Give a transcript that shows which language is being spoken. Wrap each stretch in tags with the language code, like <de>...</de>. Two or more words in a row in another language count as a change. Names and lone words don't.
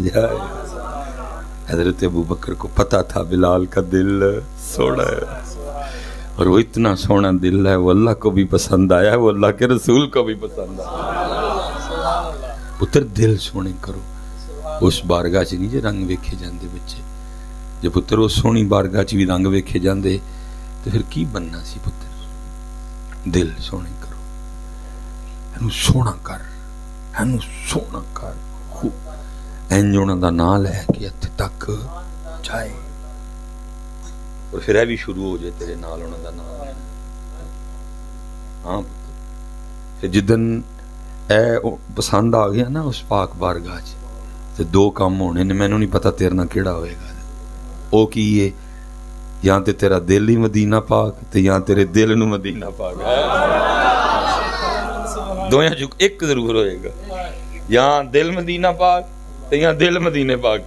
<ur>حضرت ابو بکر کو پتا تھا بلال کا دل سونا ہے، اور وہ اتنا سونا دل ہے، وہ اللہ کو بھی پسند آیا ہے، وہ اللہ کے رسول کو بھی پسند آیا.</ur> <pa>پتر دل سونے کرو. اس بارگاہ چ نہیں جے رنگ ویکھے جاندے بچے، جے پتر وہ سونی بارگاہ چ بھی رنگ ویکھے جاندے تو پھر کی بننا سی پتر. دل سونے کرو، اینو سونا کر، اینو سونا کر. اینج انہاں دا نام لے کے اتھے تک جائے، اور پھر یہ بھی شروع ہو جائے تیرے نال انہاں دا نام. ہاں پھر جدن اے پسند آ گیا نا اس پاک بارگاہ چ، تے دو کام ہونے نے. مینوں نہیں پتا تیرے نال کیڑا ہوئے گا. او کی ہے، یا تے تیرا دل ہی مدینہ پاک تے یا تیرے دل نو مدینہ پاک. دویاں چ ایک ضرور ہوئے گا، یا دل مدینہ پاک تے یا دل مدینہ پاک.</pa>